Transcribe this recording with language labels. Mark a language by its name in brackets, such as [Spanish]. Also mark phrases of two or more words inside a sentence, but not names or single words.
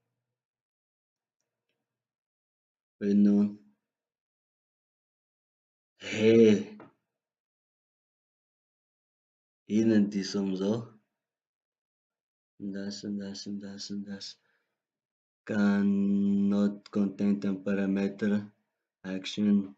[Malagasy] Ino? Ino ny diso amizao? Ndasa. [English] Cannot contain [French] un paramètre action.